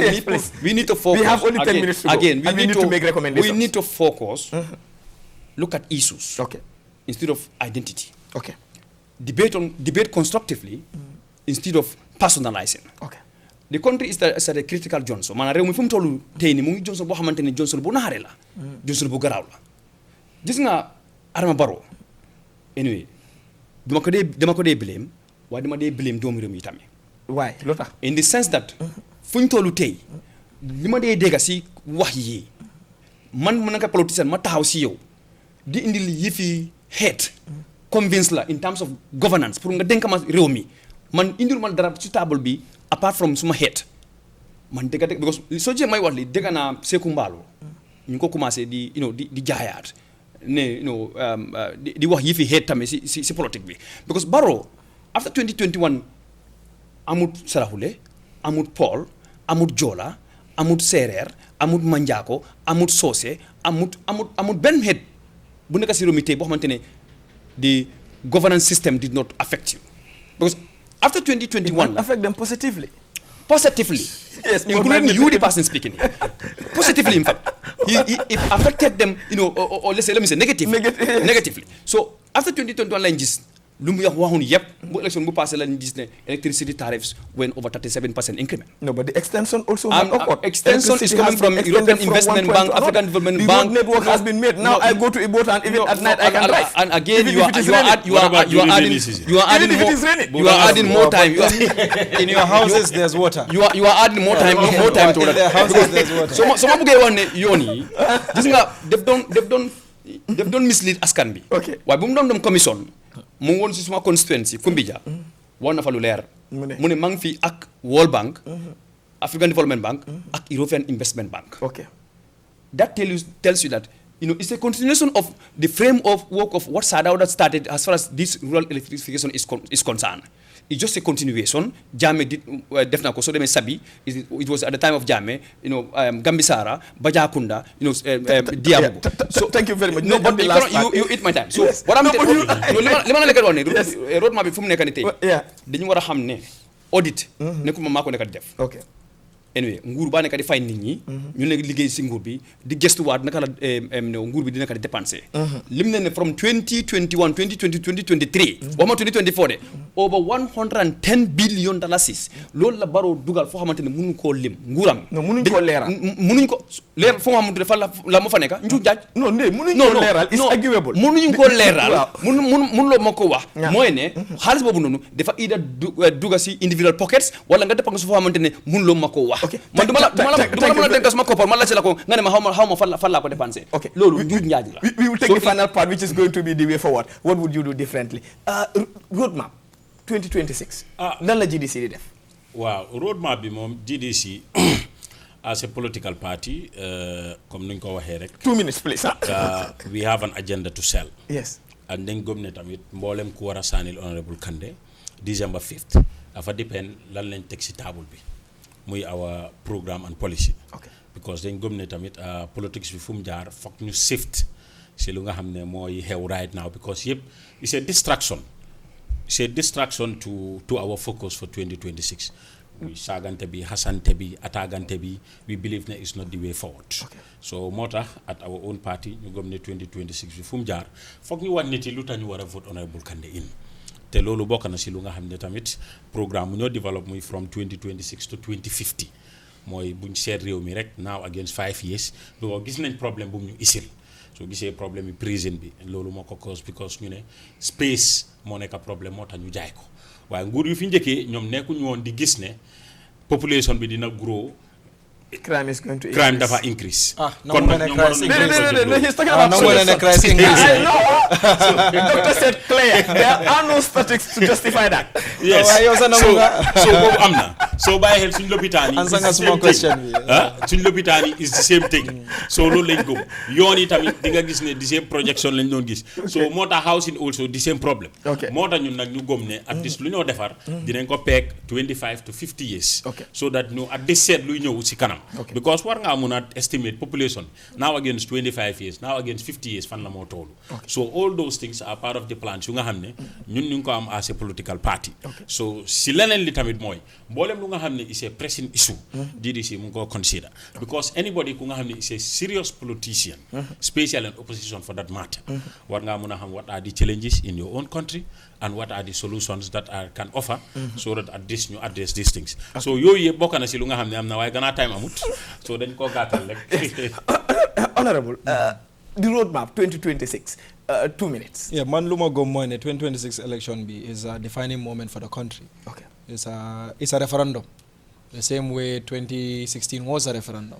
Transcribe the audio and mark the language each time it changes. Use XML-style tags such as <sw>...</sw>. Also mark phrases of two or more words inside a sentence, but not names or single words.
<en>Yes, please. we need to focus. We have only 10 minutes to go. Again, And we need to make recommendations. We need to focus. Look at issues Okay. instead of identity. Okay. Debate constructively instead of personalizing. Okay. The country is at a critical juncture.</en> <wo>Maanaam réew mi fu mu toll tey nii mu ngi Johnson boo xamante ne Johnson bu naxare la. Johnson bu garaaw la. Gis nga Adama Barrow. Anyway, dama ko dee blame waaye dama dee blame doomu réew mi tamit. Why? Lu tax.</wo> <en>In the sense that</en> <wo>fu ñu toll tey li ma dee dégg si wax yi man mu nekk politicien ma taxaw si yow di indil yëfi xeet convince la</wo> <en>in terms of governance</en> <wo>pour nga dénk ma réew mi man indil ma dara ci table bi</wo> <en>apart from</en> <wo>suma xeet man dégg because soo jee may wax li dégg naa Seeku Mbaalo ñu ngi ko commencé di di jaayaat ne di wax yëfi xeet tamit si politique bi because Barrow after 2021 amut Saraxule amut Paul amut Joola amut Seereer amut Manjaako amut Soose amut benn xeet bu nekk si réew mi tey boo xamante ne</wo> <en>the governance system did not affect you because after 2021 affect them positively. Positively, Yes, including you, the person speaking here. Positively, in fact, it affected them, or let me say negatively. So after 2021, like this,</en> <wo>lu mu waxoon yëpp bu election bu passé lañu gis ne</wo> <en>electricity tariffs went over 37% increment. No, but the extension also has occurred. Extension is Electricity coming has from been European extended from Investment one point Bank, to another. African Development The Bank. road network has been made. Now I go to Ibota and even at night I can drive. And again, Even you if it is are raining. you are adding Even if it is raining. you are adding more time. In your houses, there's water. You are adding more time to In their that. houses, there's water.</en> <wo>So ma bëggee wax ne yoon yi gis nga def doon mislead askan bi.</wo> <en>Okay.</en> <wo>waaye bu mu doon dem commission mu ngi woon si suma constituency Kumbija war na fa lu leer. Mu mu ne maa ngi fi ak World Bank, African Development Bank ak European Investment Bank.</wo> <en>Okay. That tells you that it's a continuation of the framework of what Sadauda started as far as this rural electrification is concerned. It's just a continuation. Jammeh did definitely. So Sabi, it was at the time of Jammeh. Gambisara, Bajakunda, Diabogo. So thank you very much. No, but you eat my time. So Yes. what I'm No, but you- yes.</en> <wo>Roadmap bi fu mu nekk nii tey.</wo> <en>Yeah.</en> <wo>dañu war a xam ne audit. nekkuma maa ko nekk di def.</wo> <en>Okay.</en> <wo>Anyway, nguur baa nekk di fay nit ñi. ñu nekk liggéey si nguur bi di gëstuwaat naka la nguur bi di nekk di dépenser. lim ne from 2021 2020 2023. waxuma 2024 de</wo> <en>over $110 billion</en> <wo>loolu la Barrow dugal foo xamante ne mënuñ koo lim nguuram. non mënuñ koo leeral. mënuñ ko leeral foo xamante ne fan la ma fa nekk nju jaaj. non mënuñ koo leeral.</wo> <en>it's arguable.</en> <wo>mënuñ koo leeral. waaw mënuloo ma ko wax. mooy ne xaalis boobu noonu dafa ida duga si</wo> <en>individual pockets</en> <wo>wala nga dépense foo xamante ne mënuloo ma ko wax. man du ma la mën a dénk suma koppar man la ci la ko nga ne ma xaw ma fan laa ko dépensé.</wo> <en>ok</en> <wo>loolu njuuj njaaj la.</wo> <en>we will take the final part which is going to be the way forward. What would you do differently? Roadmap 2026.</en> <wo>lan la GDC di def. waaw roadmap bi moom GDC</wo> <en>as a political party</en> <wo>comme nuñ ko waxee rek.</wo> <en>2 minutes please. We have an agenda to sell. yes.</en> <wo>and dañ gëm ne tamit mboolem ku war a saanil honorable Kandeh December 5th dafa dépend lan lañ teg si table bi muy</wo> <en>our programme and policy. okay.</en> <wo>because dañ gëm ne tamit politics bi fu mu jaar foog ñu shift si lu nga xam ne mooy xew</wo> <en>right now</en> <wo>because yëpp</wo> <en>it's a distraction to our focus for 2026.</en> <wo>muy saagante bi xasante bi attaquante bi</wo> <en>we believe</en> <wo>ne</wo> <en>it's not the way forward. Okay.</en> <wo>so moo tax</wo> <en>at our own party</en> <wo>ñu gëm ne 2026 bi fu mu jaar foog ñu wan nit yi lu tax ñu war a vote honorable Kandeh in te loolu bokk na si lu nga xam ne tamit programme mu ñoo développe muy</wo> <en>from 2026 to 2050</en> <wo>mooy buñ seet réew mi rek</wo> <en>now against 5 years</en> <wo>because gis nañ problème bu mu ñu isil soo gisee problème yi prison bi loolu moo ko cause because ñu ne space moo nekk problème moo tax ñu jaay ko waaye nguur yu fi njëkkee ñoom nekkuñu woon di gis ne population bi dina grow.</wo> <en>crime is going to crime increase.</en> <wo>dafa increase. kon nag ñoom waroon</wo> <en>no, he's talking Ah, about no, no, no, Christ increase. The doctor said clear. There are no statistics to justify that. yes</en> <wo>waaye yow sax nangu nga. so boobu am na soo bàyyi xel suñu lopitaan yi. Answer nga suma question bi. suñu lopitaan yi</wo> <en>is the same thing</en> <wo>so loolu lañ gëm yoon yi tamit di nga gis ne</wo> <en>the same projection</en> <wo>lañ doon gis so moo tax</wo> <en>housing also the same problem. Okay.</en> <wo>moo tax ñun nag ñu gëm ne at least lu ñoo defar. dinañ ko peeg</wo> <en>25 to 50 years. Okay.</en> <wo>so that ñu at least seet luy ñëw si kanam.</wo> <en>Okay.</en> <wo>because war ngaa mun a estimate</wo> <en>population now against 25 years now against 50 years</en> <wo>fan la moo toolu.</wo> <en>so all those things are part of the plans</en> <wo>yu nga xam ne ñun ñu ngi ko am</wo> <en>as a political party.</en> <wo>so si leneen li tamit mooy mboolem lu nga xam ne</wo> <en>is a pressing issue.</en> <wo>GDC mu ngi ko</wo> <en>consider because anybody</en> <wo>ku nga xam ne</wo> <en>is a serious politician. especially in opposition for that matter. war ngaa mun a xam what are the challenges in your own country and what are the solutions that can offer. so that at least ñu address these things.</en> <wo>so yooyu yëpp bokk na si lu nga xam ne am na waaye gannaaw time amut so dañ koo gàttal rek.</wo> <en>Honorable, the roadmap 2026, 2 minutes. Yeah,</en> <wo>man luma go mooy ne</wo> <en>2026 election bi is a defining moment for the country. Okay. It's a referendum. The same way 2016 was a referendum.</en>